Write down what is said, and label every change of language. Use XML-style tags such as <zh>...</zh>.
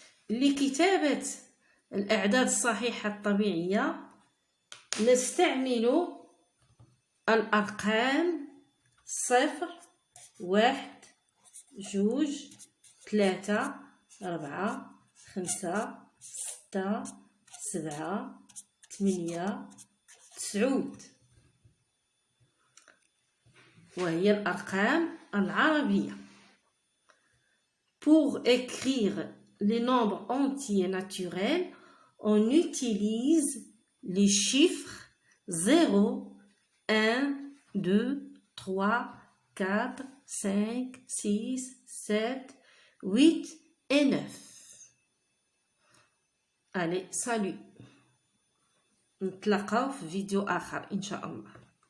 <ar>لكتابة الأعداد الصحيحة الطبيعية نستعمل الأرقام 0 1 2 3 4 5 6 7 8 9 وهي الأرقام العربية.</ar> <fr>Pour écrire les nombres entiers naturels, on utilise les chiffres 0, 1, 2, 3, 4, 5, 6, 7, 8 et 9. Allez, salut.</fr> <ar>نتلاقاو في فيديو آخر إن شاء الله.</ar>